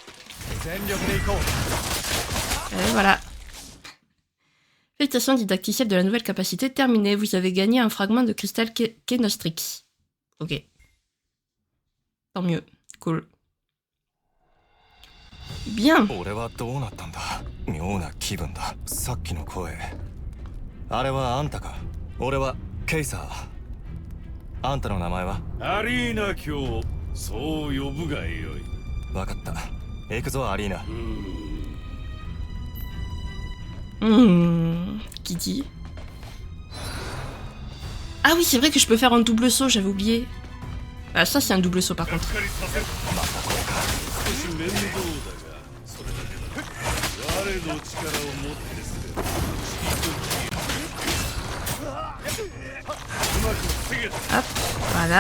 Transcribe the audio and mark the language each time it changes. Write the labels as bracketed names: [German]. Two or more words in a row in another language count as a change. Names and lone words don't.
[French] Et voilà. Félicitations didacticielle de la nouvelle capacité terminée. Vous avez gagné un fragment de cristal Kenostrix. Ok. Tant mieux. Cool. Bien. [Japanese] 俺はどうなったんだ。妙な気分だ。さっきの声。あれはあんたか。俺はケイサー。あんたの名前は？アリーナ卿。そう呼ぶがよい。わかった。行くぞアリーナ。 [French] Qui dit? Ah oui, c'est vrai que je peux faire un double saut, j'avais oublié. Ah, ça c'est un double saut par contre. Hop, voilà.